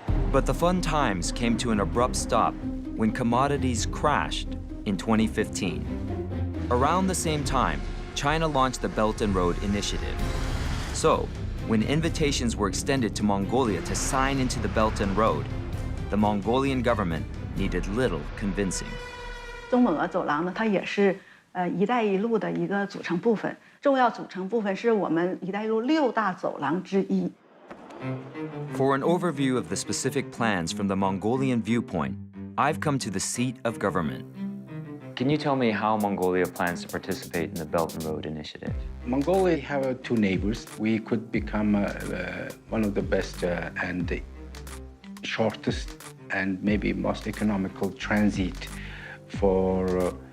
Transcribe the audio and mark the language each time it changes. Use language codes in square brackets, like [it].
[en] But the fun times came to an abrupt stop when commodities crashed in 2015. Around the same time, China launched the Belt and Road Initiative. So, when invitations were extended to Mongolia to sign into the Belt and Road, the Mongolian government needed little convincing. [zh] 中蒙俄走廊呢，它也是“一带一路”的一个组成部分，重要组成部分是我们“一带一路”6大走廊之一。 [en] For an overview of the specific plans from the Mongolian viewpoint, I've come to the seat of government. Can you tell me how Mongolia plans to participate in the Belt and Road Initiative? Mongolia have two neighbors. We could become one of the best and the shortest and maybe most economical transit for